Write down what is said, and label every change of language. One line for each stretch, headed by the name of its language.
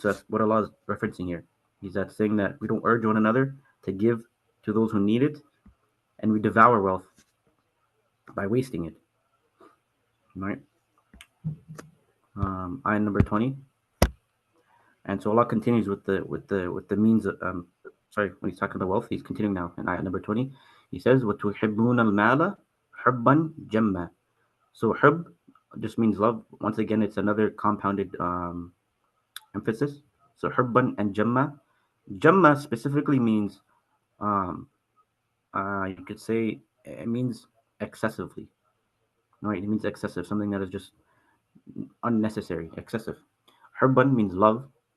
English: So that's what Allah is referencing here. He's that saying that we don't urge one another to give to those who need it, and we devour wealth by wasting it, right? Ayah number 20. And so Allah continues with the means of, sorry, when he's talking about wealth, he's continuing now in ayah number 20. He says,
Arabic: وَتُحِبُّونَ الْمَالَ حُبًّا جَمًّا.
English: So hub just means love. Once again, it's another compounded emphasis. So hubban and jamma. Jamma specifically means, um, you could say it means excessively, right? It means excessive, something that is just unnecessary, excessive. Hubban means love.